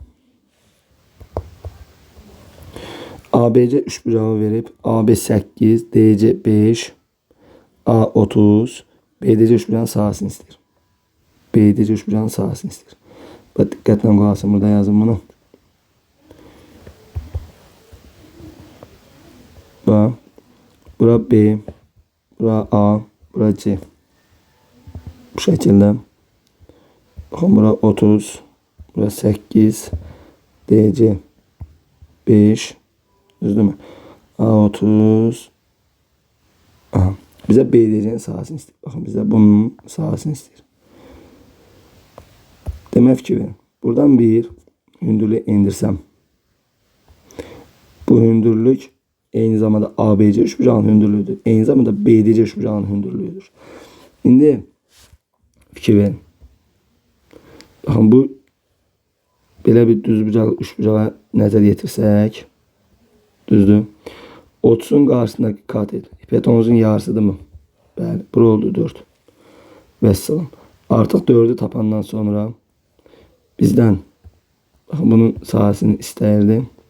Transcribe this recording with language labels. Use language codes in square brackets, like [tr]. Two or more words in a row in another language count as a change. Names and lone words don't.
[az] ABC üçbucağı verib AB 8, DC 5, A 30, BDC üçbucağının sahəsini istəyir. BDC üçbucağının sahəsini istəyir. Bax diqqətlə qulaq asın, burada yazın bunu. Bax, bura B, bura A, bura C. [tr] Bu şekilde. Bakın bura 30. Bura 8. [az] DC 5. Düzdür mü? A30. Aha. [tr] Bize BDC'nin sahasını istiyor. Bakın bize bunun sahasını istiyor. Demek ki buradan bir hündürlüğü indirsem. Bu hündürlük aynı zamanda ABC üçbucağının hündürlüğüdür. Aynı zamanda BDC üçbucağının hündürlüğüdür. [az] Şimdi fikir verin. Bakın bu belə bir düzbucaq üçbucağa nəzər yetirsək, düzdür. 30'un qarşısındakı katet hipotenuzun yarısıdır mı? Bəli, bura oldu 4. Vəssalam. Artıq 4'ü tapandan sonra bizdən bakın bunun sahasını istəyirdi.